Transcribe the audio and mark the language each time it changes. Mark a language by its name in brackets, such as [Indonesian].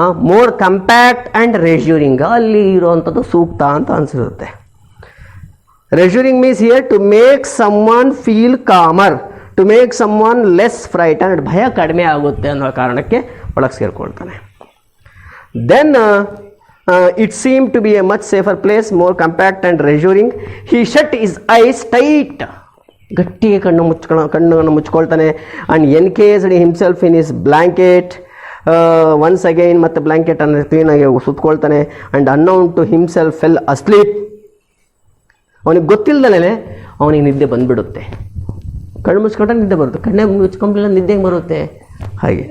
[English] more compact and reassuring, [Kannada] ಅಲ್ಲಿ ಇರುವಂಥದ್ದು ಸೂಕ್ತ ಅಂತ ಅನಿಸಿರುತ್ತೆ. [English] reassuring means here to make someone feel calmer, to make someone less frightened, [Kannada] ಭಯ ಕಡಿಮೆ ಆಗುತ್ತೆ ಅನ್ನೋ ಕಾರಣಕ್ಕೆ ಒಳಗೆ ಸೇರಿಕೊಳ್ತಾನೆ. [English] Then it seemed to be a much safer place, more compact and reassuring. He shut his eyes tight, [Kannada] ಗಟ್ಟಿಗೆ ಕಣ್ಣನ್ನು ಮುಚ್ಕೊಳ್ತಾನೆ. [English] and encased himself in his blanket once again, [Kannada] ಮತ್ತು ಬ್ಲ್ಯಾಂಕೆಟನ್ನು ಕ್ಲೀನಾಗಿ ಸುತ್ಕೊಳ್ತಾನೆ. [English] and unknown to himself fell asleep, [Kannada] ಅವನಿಗೆ ಗೊತ್ತಿಲ್ಲದಲೇ ಅವನಿಗೆ ನಿದ್ದೆ ಬಂದುಬಿಡುತ್ತೆ. ಕಣ್ಣು ಮುಚ್ಕೊಂಡ್ರೆ ನಿದ್ದೆ ಬರುತ್ತೆ, ಕಣ್ಣೇ ಮುಚ್ಕೊಂಡ್ಬಿಲ್ಲ ನಿದ್ದೆ ಬರುತ್ತೆ ಹಾಗೆ.